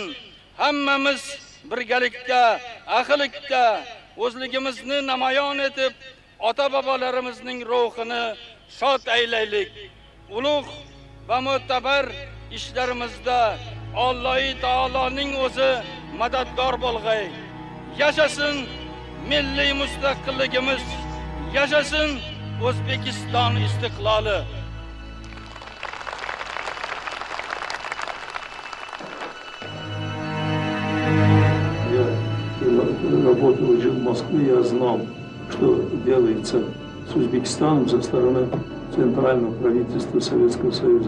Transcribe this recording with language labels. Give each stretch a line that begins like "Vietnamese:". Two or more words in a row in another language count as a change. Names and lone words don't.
Uzbek: Hammamiz birgalikda, ahillikda o'zligimizni namoyon etib, ota-bobolarimizning ruhini shod aylaylik. Ulug' va mo'tabar ishlarimizda Alloh taoloning o'zi madadkor bo'lg'ay. Yashasin milliy mustaqilligimiz, yashasin O'zbekiston istiqloli.
Russian: Работал уже в Москве, я знал, что делается с Узбекистаном со стороны центрального правительства Советского Союза.